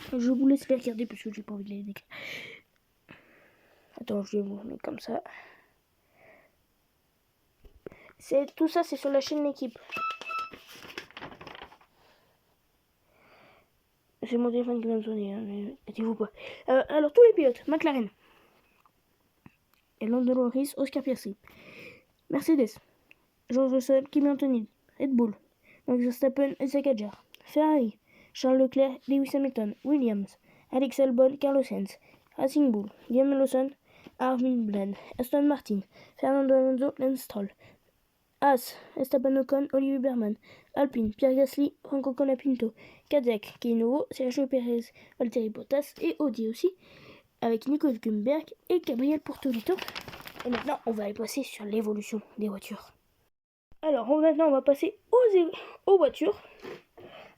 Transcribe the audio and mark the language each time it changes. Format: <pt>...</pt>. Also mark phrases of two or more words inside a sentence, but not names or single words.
<fr>Je vous laisse les regarder parce que j'ai pas envie de les décrire. Attends, je vais vous mettre comme ça. Tout ça, c'est sur la chaîne d'équipe. C'est mon téléphone qui vient de sonner, hein, mais mettez-vous pas. Alors, tous les pilotes. McLaren. Lando Norris, Oscar Piastri. Mercedes. George Russell, Kimi Antonelli. Red Bull. Max Verstappen, Isaac Hadjar. Ferrari. Charles Leclerc, Lewis Hamilton. Williams. Alex Albon, Carlos Sainz. Racing Bull. Liam Lawson, Armin Bland. Aston Martin. Fernando Alonso, Lance Stroll. Haas, Esteban Ocon, Olivier Berman. Alpine, Pierre Gasly, Franco Colapinto. Cadillac, qui est nouveau, Sergio Pérez, Valtteri Bottas et Audi aussi, avec Nico Hülkenberg et Gabriel Bortoleto. Et maintenant, on va aller passer sur l'évolution des voitures. Alors, maintenant, on va passer aux voitures.</fr>